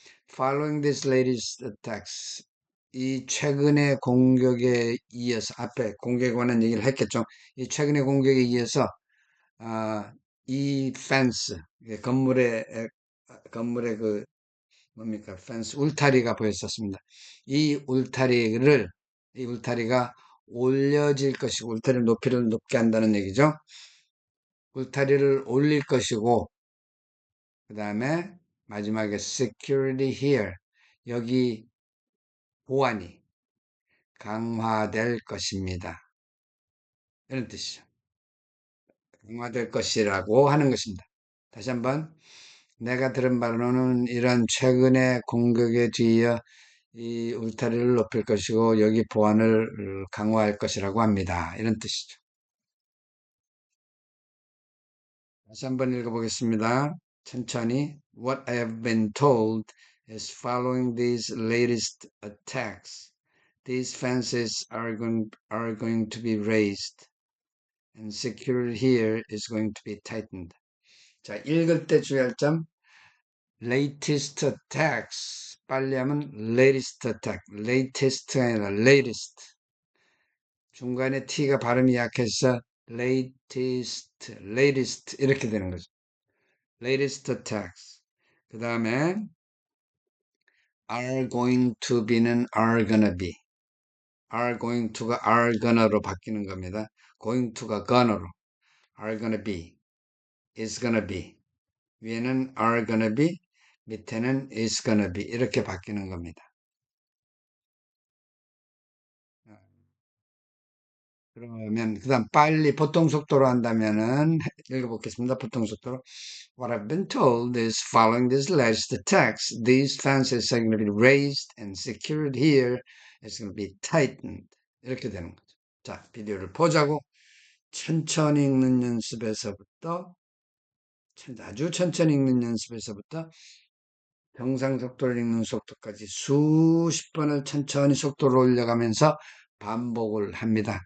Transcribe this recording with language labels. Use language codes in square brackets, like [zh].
[en] Following this latest attacks. [ko] 이 최근의 공격에 이어서 앞에 공격에 관한 얘기를 했겠죠. 이 최근의 공격에 이어서 이 fence 건물의 그 뭡니까 fence 울타리가 보였었습니다. 이 울타리가 올려질 것이고 울타리 높이를 높게 한다는 얘기죠. 울타리를 올릴 것이고 그 다음에 마지막에 [en] security here [ko] 여기 보안이 강화될 것입니다. 이런 뜻이죠. 강화될 것이라고 하는 것입니다. 다시 한번 내가 들은 바로는 이런 최근의 공격에 뒤이어 이 울타리를 높일 것이고 여기 보안을 강화할 것이라고 합니다. 이런 뜻이죠. 다시 한번 읽어보겠습니다. 천천히. [en] What I have been told is following these latest attacks, these fences are going to be raised and security here is going to be tightened. [ko] 자, 읽을 때 주의할 점. [en] latest attacks. [ko] 빨리 하면 [en] latest attack. [ko] latest가 아니라 latest. 중간에 t가 발음이 약해서 latest 이렇게 되는 거죠. [en] latest attacks. [ko] 그 다음에 [en] are going to be는 are gonna be. are going to가 are gonna로 [ko] 바뀌는 겁니다. [en] going to가 gonna로. are gonna be. is gonna be. [ko] 위에는 [en] are gonna be, [ko] 밑에는 [en] is gonna be [ko] 이렇게 바뀌는 겁니다. 그러면 그다음 빨리 보통 속도로 한다면은 읽어보겠습니다. 보통 속도로. [en] What I've been told is following this latest attacks, these fences are going to be raised and secured here. It's going to be tightened. [ko] 이렇게 되는 거죠. 자, 비디오를 보자고 천천히 읽는 연습에서부터 아주 천천히 읽는 연습에서부터 정상속도를 읽는 속도까지 수십 번을 천천히 속도를 올려가면서 반복을 합니다.